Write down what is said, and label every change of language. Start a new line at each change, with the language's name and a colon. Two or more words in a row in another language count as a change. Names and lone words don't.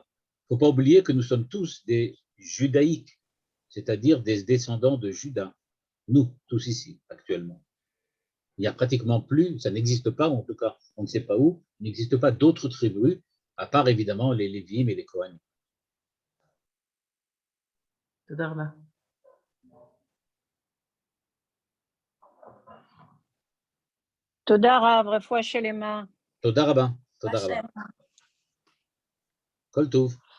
French: Il ne faut pas oublier que nous sommes tous des judaïques, c'est-à-dire des descendants de Juda, nous, tous ici, actuellement. Il n'y a pratiquement plus, ça n'existe pas, ou en tout cas, on ne sait pas où, il n'existe pas d'autres tribus, à part évidemment les Lévim et les Kohanim.
Hebrew: תודה רבה. תודה רב, רפואה שלמה. תודה רבה. תודה רבה. כל טוב.